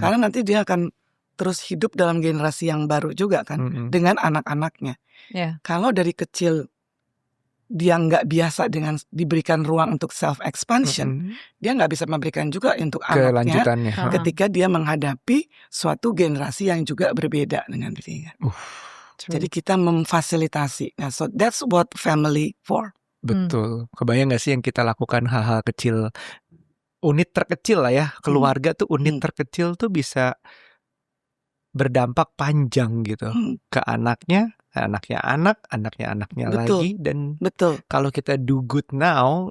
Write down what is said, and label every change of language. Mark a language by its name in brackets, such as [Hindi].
[Indonesian] Karena nanti dia akan terus hidup dalam generasi yang baru juga kan, dengan anak-anaknya. Iya. Kalau dari kecil dia nggak biasa dengan diberikan ruang untuk self-expansion, dia nggak bisa memberikan juga untuk anaknya Kelanjutannya. ketika dia menghadapi suatu generasi yang juga berbeda dengan dirinya. Jadi kita memfasilitasi. [English] Nah, so that's what family for. [Indonesian] Betul. Kebayang gak sih yang kita lakukan hal-hal kecil, unit terkecil lah ya, keluarga tuh unit terkecil tuh bisa berdampak panjang gitu ke anaknya Betul. lagi. Dan Betul. kalau kita [English] do good now,